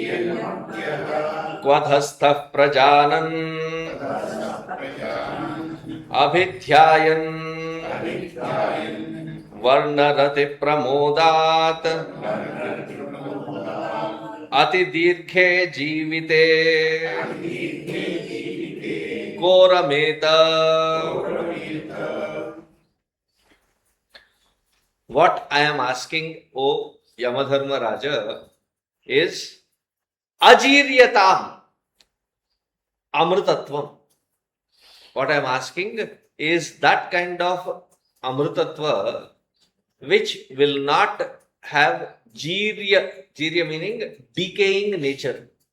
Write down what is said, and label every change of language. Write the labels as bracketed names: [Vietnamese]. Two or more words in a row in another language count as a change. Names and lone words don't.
[Sanskrit] क्वधःस्थ प्रजानन् अभिध्यायन् वर्णरति प्रमोदात् अति दीर्घे जीविते कोरमेत. [English] What I am asking, O Yamadharma Raja, is [Sanskrit] अजीर्यताम् अमृतत्वम्. [English] What I am asking is that kind of amrutatva which will not have jirya meaning decaying nature.